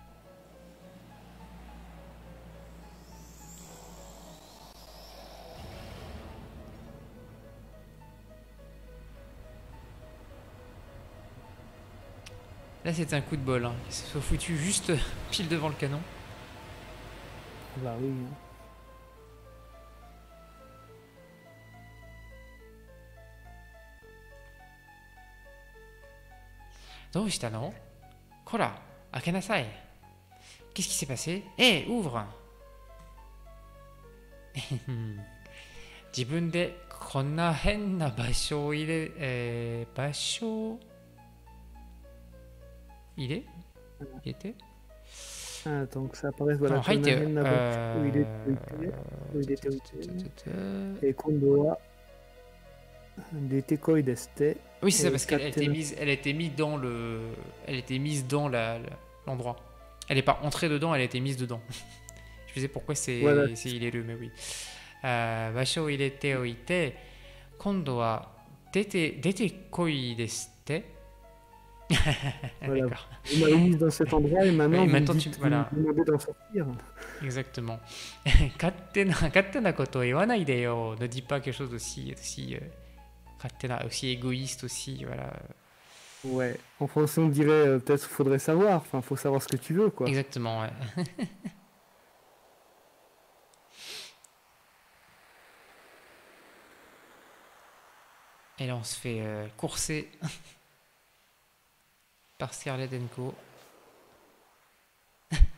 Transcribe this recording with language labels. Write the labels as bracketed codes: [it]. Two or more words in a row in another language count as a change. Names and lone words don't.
[fr] Là, c'est un coup de bol. Hein. Il se soit foutu juste pile devant le canon. Bah oui. [ja] どうしたの？こら、開けなさい。 [fr] Qu'est-ce qui s'est passé? Eh, ouvre! [ja] 自分でこんな変な場所を入れ、場所入れ入れて [fr] Ah, attends que ça apparaisse, voilà. Non, Haïti, où il était et [ja] 今度は出てこいですって. [fr] Oui, c'est ça, parce qu'elle elle a été mise dans le. Elle était mise dans l'endroit. Elle n'est pas entrée dedans, elle a été mise dedans. Je sais pourquoi Voilà. il est le, mais oui. [ja] 場所を入れておいて、今度は出てこいですって。 [fr] Voilà. Vous m'avez mis dans cet endroit et maintenant, voilà. vous me demandez d'en sortir. Exactement. [ja] 勝手なことを言わないでよ. [fr] Ne dis pas quelque chose aussi égoïste aussi, voilà. Ouais. En français, on dirait peut-être faudrait savoir. Enfin, faut savoir ce que tu veux, quoi. Exactement, ouais. Et là, on se fait courser par Scarlett & Co.